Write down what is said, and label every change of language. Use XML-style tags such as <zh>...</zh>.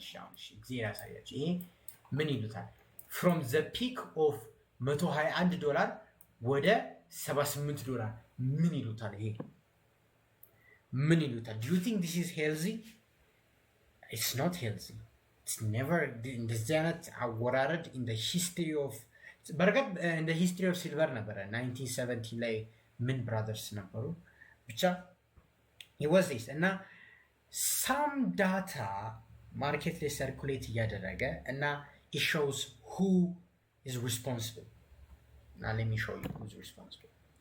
<am>እሺ አሁን ጊዜ ያሳያችሁ። ይሄ ምን ይሉታል?</am> <en>from the peak of $121</en> <am>ወደ $78 ምን ይሉታል? ይሄ ምን ይሉታል?</am> <en>do you think this is healthy? it's not healthy. it's never</en> <am>እንደዚህ አይነት አወራረድ</am> <en>in the history of</en> <am>በርግጥ</am> <en>in the history of silver</en> <am>ነበረ 1970 ላይ ምን ብራዘርስ ነበሩ ብቻ</am> <en>it was this</en> <am>እና</am> <en>some data</en> <am>ማርኬት ላይ ሰርኩሌት እያደረገ እና</am> <en>it shows who is responsible. Now let me show you who is responsible.</en>